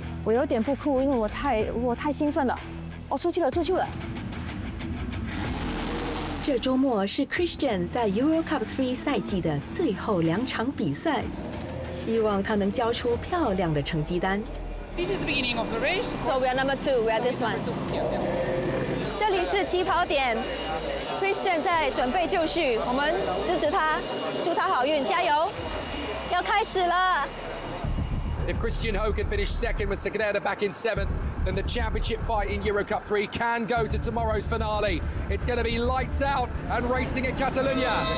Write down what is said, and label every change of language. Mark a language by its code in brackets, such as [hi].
[zh] 我有点不酷，因为我太兴奋了。哦，出去了，出去了。这周末是 Christian 在 Euro Cup 3赛季的最后2场比赛，希望他能交出漂亮的成绩单。 [en] This is the beginning of the race. So we are number 2, we are this one. [zh] 这里是起跑点 ，Christian 在准备就绪，我们支持他，祝他好运，加油！要开始了。 [en] If Christian Ho can finish second with Sagrada back in 7th, then the championship fight in Euro Cup 3 can go to tomorrow's finale. It's going to be lights out and racing at Catalunya.